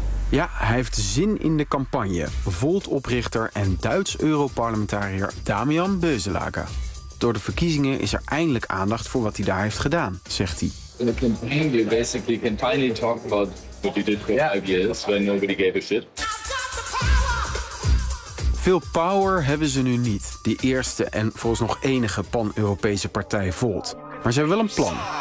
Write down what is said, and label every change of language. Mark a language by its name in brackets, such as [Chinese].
[Dutch] Ja, hij heeft zin in de campagne. Volt-oprichter en Duits Europarlementariër Damian Beuzelaken. Door de verkiezingen is er eindelijk aandacht voor wat hij daar heeft gedaan, zegt hij. In de campagne [English] we basically can finally talk about what you did for 5 years when nobody gave a shit. [Dutch] Veel power hebben ze nu niet, die eerste en volgens nog enige pan-Europese partij Volt. Maar ze hebben wel een plan.